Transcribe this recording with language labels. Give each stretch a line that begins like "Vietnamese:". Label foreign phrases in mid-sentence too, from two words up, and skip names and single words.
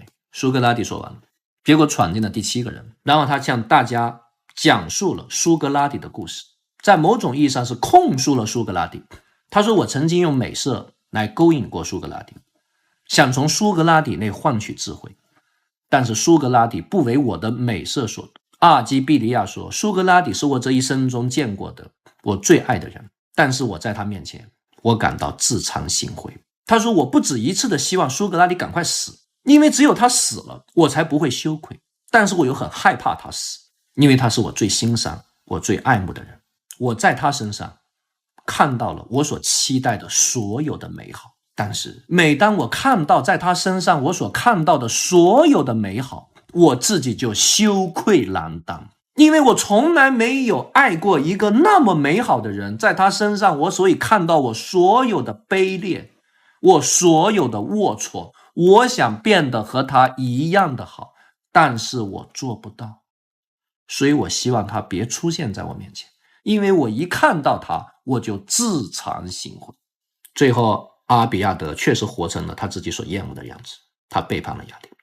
Chinese: 蘇格拉底說完了，結果闖進了第7個人，然後他向大家講述了蘇格拉底的故事，在某種意義上是控訴了蘇格拉底。他說，我曾經用美色來勾引過蘇格拉底，想從蘇格拉底內換取智慧，但是蘇格拉底不為我的美色所動。阿爾基庇利亞說，蘇格拉底是我這一生中見過的我最愛的人，但是我在他面前，我感到自慚形穢。他說，我不止一次的希望蘇格拉底趕快死，因為只有他死了，我才不會羞愧，但是我又很害怕他死，因為他是我最欣賞、我最愛慕的人，我在他身上看到了我所期待的所有的美好，但是每當我看到在他身上我所看到的所有的美好，我自己就羞愧難當，因為我從來沒有愛過一個那麼美好的人，在他身上我所以看到我所有的卑劣，我所有的齷齪，我想變得和他一樣的好，但是我做不到，所以我希望他別出現在我面前，因為我一看到他我就自慚形穢。最後阿爾比亞德確實活成了他自己所厭惡的樣子，他背叛了雅典。